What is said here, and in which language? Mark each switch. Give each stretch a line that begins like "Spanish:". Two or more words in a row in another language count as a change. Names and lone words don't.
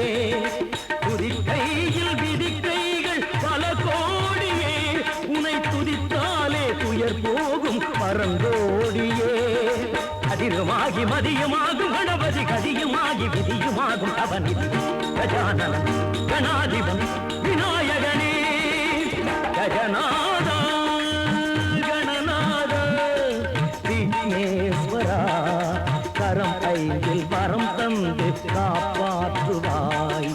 Tamil: துதிக்கையில் விதிக்கைகள் பல கோடியே, உனை துதித்தாலே துயர் போகும் பரந்தோடியே. அதிகமாகி மதியமாகும் கணபதி, கதியுமாகி விதியுமாகும் அவனிதி. கஜானனன் கணாதிபன் விநாயகனே.
Sanskrit: गजनाद गणनाद विघ्नेश्वरा.
Tamil: கரம் ஐந்தில் வரம் தந்து காப்பாற்றுவாய்.